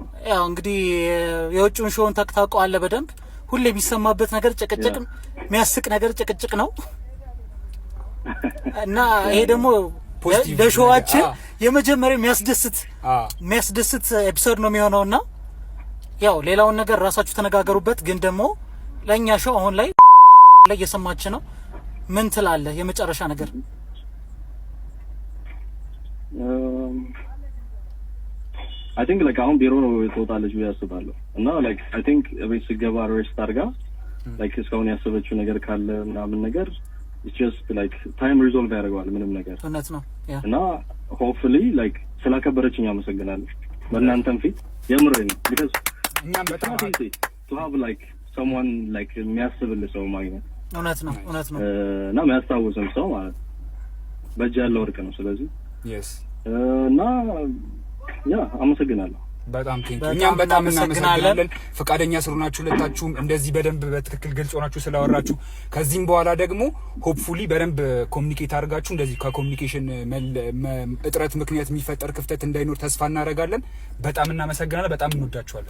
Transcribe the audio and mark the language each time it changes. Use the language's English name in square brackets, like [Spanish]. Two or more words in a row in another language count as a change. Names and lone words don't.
[Amharic] ያው እንግዲህ የውጭውን ሾውን ታውቀዋለህ በደንብ ሁሌ የሚሰማበት ነገር ጭቅጭቅ የሚያስቅ ነገር ጭቅጭቅ ነው እና ይሄ ደግሞ ለሾዋችን የመጀመሪያ የሚያስደስት ኤፒሶድ ነው የሚሆነውና ያው ሌላውን ነገር ራሳችሁ ተነጋገሩበት። ግን ደግሞ ለኛ ሾው አሁን ላይ እየሰማች ነው። ምን ትላለህ? የመጨረሻ ነገር [English] I think like [Amharic] አሁን ቢሮ ነው ትወጣለች ብዬ አስባለሁ እና [English] like I think [Amharic] ቤት ስገባ ሬስት አድርጋ like እስካሁን ያሰበችው ነገር ካለ ምናምን ነገር [English] it's just like time resolve [Amharic] ያደርገዋል ምንም ነገር እውነት ነው እና hopefully like ስላከበረችኝ አመሰግናለሁ በእናንተም ፊት የምሬን ነው because እኛም በጣም [English] to have like someone like [Amharic] የሚያስብልህ ሰው ማግኘት እውነት ነው እና የሚያስታውስም ሰው ማለት በእጅ ያለው ወርቅ ነው። ስለዚህ [English] yes [Amharic] እና ያ አመሰግናለሁ በጣም እኛም በጣም እናመሰግናለን። ፈቃደኛ ስለሆናችሁ ሁለታችሁም እንደዚህ በደንብ በትክክል ግልጽ ሆናችሁ ስላወራችሁ ከዚህም በኋላ ደግሞ ሆፕፉሊ በደንብ ኮሙኒኬት አድርጋችሁ እንደዚህ ከኮሙኒኬሽን እጥረት ምክንያት የሚፈጠር ክፍተት እንዳይኖር ተስፋ እናደርጋለን። በጣም እናመሰግናለን። በጣም እንወዳችኋለን።